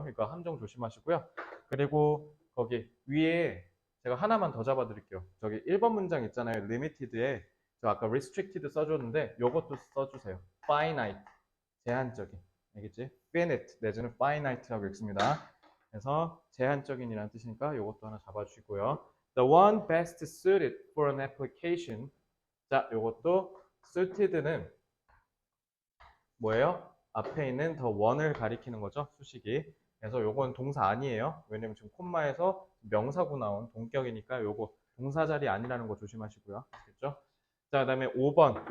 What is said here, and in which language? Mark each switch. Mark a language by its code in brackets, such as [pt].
[ko] 그러니까 함정 조심하시고요. 그리고 거기 위에 제가 하나만 더 잡아드릴게요. 저기 1번 문장 있잖아요. limited에 저 아까 restricted 써줬는데 이것도 써주세요. finite, 제한적인. 알겠지? finite 내지는 finite라고 읽습니다. 그래서 제한적인이라는 뜻이니까 이것도 하나 잡아주시고요. [en] The one best suited for an application. [ko] 자, 이것도 suited는 뭐예요? 앞에 있는 the one을 가리키는 거죠. 수식이. 그래서 요건 동사 아니에요. 왜냐면 지금 콤마에서 명사구 나온 동격이니까 요거 동사 자리 아니라는 거 조심하시고요. 알겠죠? 자, 그 다음에 5번.